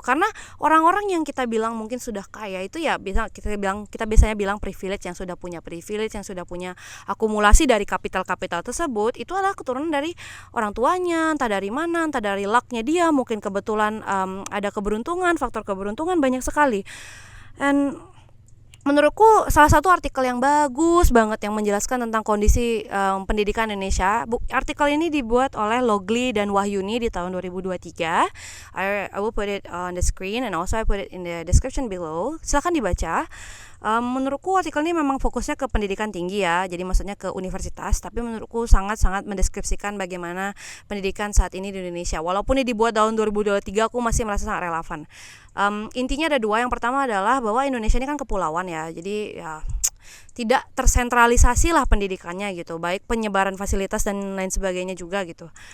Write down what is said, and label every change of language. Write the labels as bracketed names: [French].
[Indonesian] Karena orang-orang yang kita bilang mungkin sudah kaya itu ya kita biasanya bilang privilege, yang sudah punya privilege, yang sudah punya akumulasi dari kapital-kapital tersebut, itu adalah keturunan dari orang tuanya, entah dari mana, entah dari lucknya dia, mungkin kebetulan ada keberuntungan, faktor keberuntungan banyak sekali. Dan menurutku salah satu artikel yang bagus banget yang menjelaskan tentang kondisi pendidikan Indonesia. Artikel ini dibuat oleh Logli dan Wahyuni di tahun 2023. [English] I will put it on the screen and also I put it in the description below. [Indonesian] Silakan dibaca. Menurutku artikel ini memang fokusnya ke pendidikan tinggi ya, jadi maksudnya ke universitas, tapi menurutku sangat-sangat mendeskripsikan bagaimana pendidikan saat ini di Indonesia. Walaupun ini dibuat tahun 2023, aku masih merasa sangat relevan. Intinya ada dua. Yang pertama adalah bahwa Indonesia ini kan kepulauan ya, jadi ya tidak tersentralisasi lah pendidikannya gitu, baik penyebaran fasilitas dan lain sebagainya juga gitu.